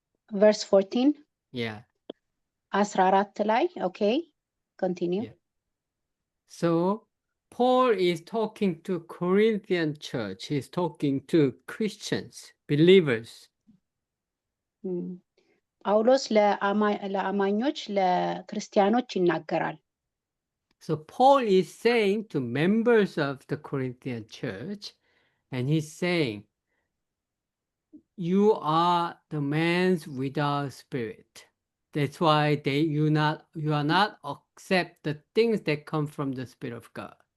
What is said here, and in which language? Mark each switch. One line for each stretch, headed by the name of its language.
English: Verse 14? Yeah. 14 ላይ, okay, continue. Yeah. So, Paul is talking to Corinthian church. He's talking to Christians, believers.
Amharic: ጳውሎስ ለአማኞች ለክርስቲያኖች ይናገራል።
English: So Paul is saying to members of the Corinthian church, and he's saying, you are the man without spirit. That's why you are not accept the things that come from the Spirit of God.